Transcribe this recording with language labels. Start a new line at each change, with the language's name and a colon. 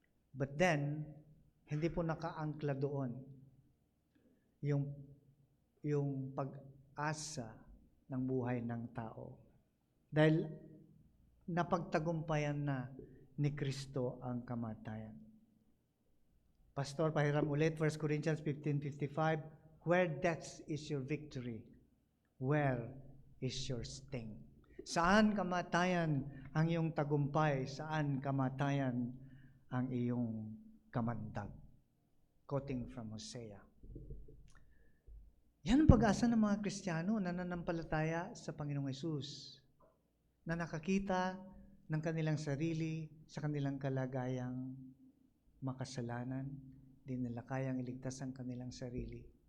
Filipino: But then, hindi po nakaangkla doon yung pag-asa ng buhay ng tao. Dahil napagtagumpayan na ni Kristo ang kamatayan.
English: Pastor,
Filipino: pahiram ulit,
English: 1 Corinthians 15:55, where death is your victory, where is your sting?
Filipino: Saan kamatayan ang iyong tagumpay? Saan kamatayan ang iyong kamandag?
English: Quoting from Hosea.
Filipino: Yan ang pag-asa ng mga Kristiyano na nananampalataya sa Panginoong Hesus, na nakakita ng kanilang sarili sa kanilang kalagayang makasalanan, di nila kayang iligtas ang kanilang sarili.